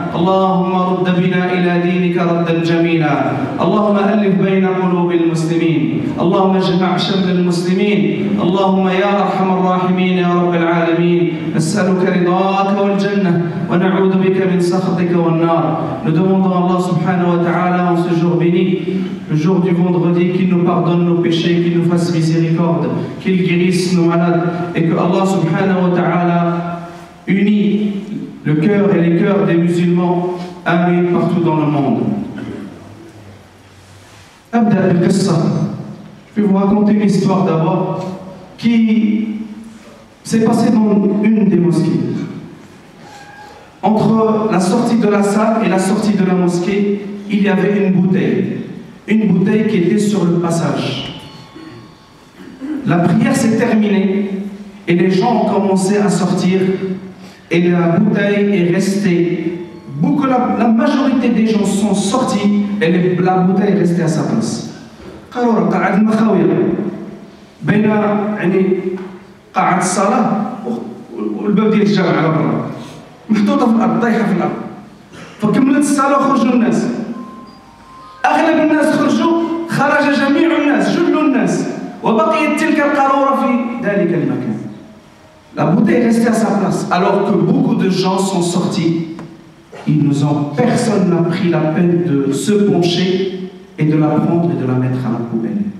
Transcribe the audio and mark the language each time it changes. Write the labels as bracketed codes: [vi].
[ar] اللهم رد بنا إلى دينك ردا جميلا. اللهم ألف بين قلوب المسلمين. اللهم اجمع شمل المسلمين. اللهم يا أرحم الراحمين يا رب العالمين، نسألك رضاك والجنة ونعوذ بك من سخطك والنار. [fr] Nous demandons à Allah subhanahu wa ta'ala en ce jour béni, le jour du vendredi, qu'il nous pardonne nos péchés, qu'il nous fasse miséricorde, qu'il guérisse nos malades, et que Allah subhanahu wa ta'ala unit le cœur et les cœurs des musulmans, amis, partout dans le monde. [ar] Abda al-Qissa. [fr] Je vais vous raconter une histoire d'abord qui s'est passée dans une des mosquées. Entre la sortie de la salle et la sortie de la mosquée, il y avait une bouteille qui était sur le passage. La prière s'est terminée et les gens ont commencé à sortir et la bouteille est restée. La majorité des gens sont sortis et la bouteille est restée à sa place. [ar] قالوا قاعد المخاوية بين يعني قاعة الصلاة والباب ديال الجامع على برا محطوطة في الأرض، طايحة في الأرض. فكملت الصلاة وخرجوا الناس. أغلب الناس خرجوا، خرج جميع الناس، جل الناس، وبقيت تلك القارورة في ذلك المكان. [fr] La bouteille est restée à sa place, alors que beaucoup de gens sont sortis. Personne n'a pris la peine de se pencher et de la prendre et de la mettre à la poubelle.